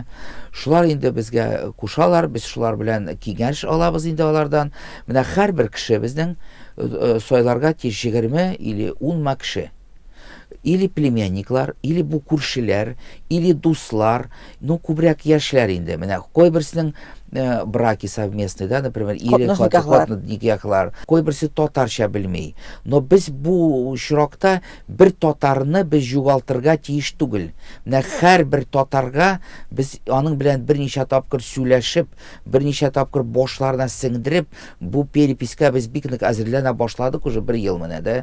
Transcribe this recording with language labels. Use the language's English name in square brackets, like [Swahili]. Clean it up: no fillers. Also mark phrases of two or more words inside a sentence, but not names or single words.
[Tatar] Шулар инде безгә кушалар, без шулар белән киңәш алабыз инде алардан. Менә һәрбер кеше безнең сойларга 20 или 10 кеше. Или племянниклар, или бу күршеләр, или дуслар, ну күбрәк яшьләр инде. Менә кайберсенең [Russian] браки совместные, да, например, или [Tatar] никахлар. Кайберсе татарча белмей. Но без бу чиракта бер татарны без югалтырга тиеш түгел. Менә һәрбер татарга без аның белән берничә тапкыр сөйләшеп, берничә тапкыр башларына сеңдереп, бу перепискә без бик нык әзерләнә башладык уже 1 ел менә дә.